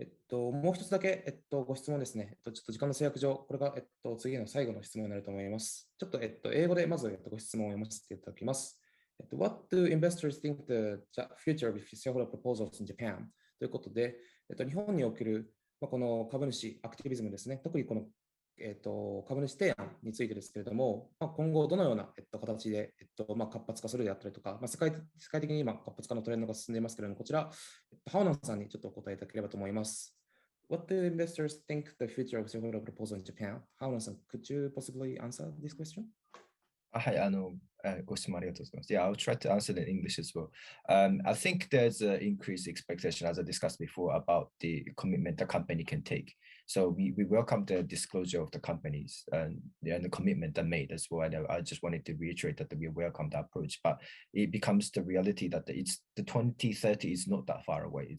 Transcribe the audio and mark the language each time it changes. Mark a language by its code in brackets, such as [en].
[ja] もう一つだけ、ご質問ですね。ちょっと時間の制約上、これが、次の最後の質問になると思います。ちょっと、英語でまず、ご質問を読ませていただきます。 [en] What do investors think the future of shareholder proposals in Japan? [ja] ということで、日本における、この株主アクティビズムですね。特にこの、株主提案についてですけれども、今後どのような、形で、活発化するであったりとか、世界的に今活発化のトレンドが進んでいますけれども、こちら、ハオナンさんにちょっとお答えいただければと思います。 [en] What do investors think the future of shareholder proposal in Japan? ハオナンさん、could you possibly answer this question? [ja] はい、ご質問ありがとうございます。 [en] Yeah, I'll try to answer it in English as well. I think there's an increased expectation, as I discussed before, about the commitment the company can take. So we welcome the disclosure of the companies and the commitment they made as well. And I just wanted to reiterate that we welcome the approach, but it becomes the reality that it's the 2030 is not that far away.